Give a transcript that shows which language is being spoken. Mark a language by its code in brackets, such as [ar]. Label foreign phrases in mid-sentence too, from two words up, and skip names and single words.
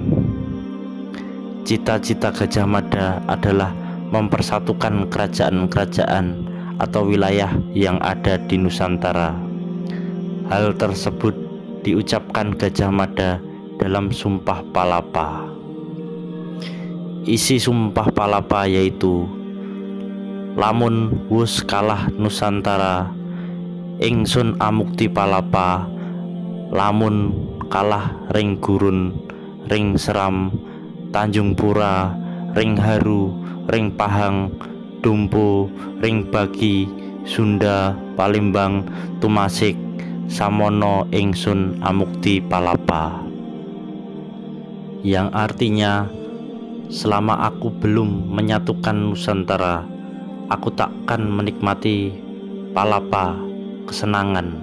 [id] Cita-cita Gajah Mada adalah mempersatukan kerajaan-kerajaan atau wilayah yang ada di Nusantara. Hal tersebut diucapkan Gajah Mada dalam Sumpah Palapa. Isi Sumpah Palapa yaitu, [kaw] lamun wus kalah Nusantara, ingsun amukti palapa, lamun kalah ring gurun, ring seram, Tanjung Pura, ring haru, ring pahang, dumpo, ring bagi, Sunda, Palembang, Tumasik, samono ingsun amukti palapa. [id] Yang artinya, selama aku belum menyatukan Nusantara, aku takkan menikmati palapa, kesenangan.